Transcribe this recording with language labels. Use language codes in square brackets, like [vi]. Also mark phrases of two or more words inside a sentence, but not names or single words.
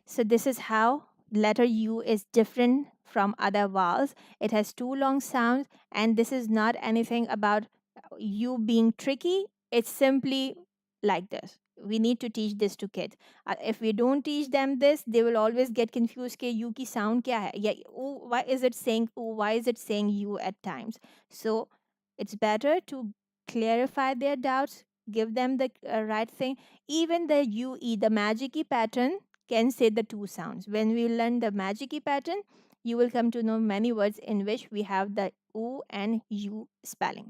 [en] So this is how letter U is different from other vowels. It has two long sounds, and this is not anything about you being tricky. It's simply like this. We need to teach this to kids. If we don't teach them this, they will always get confused [hi] के U की साउंड क्या है? [en] Yeah, ooh, why is it saying ooh? Why is it saying you at times? So it's better to clarify their doubts, give them the right thing. Even the UE, the magic pattern, can say the two sounds. When we learn the magic pattern, you will come to know many words in which we have the oo and u spelling.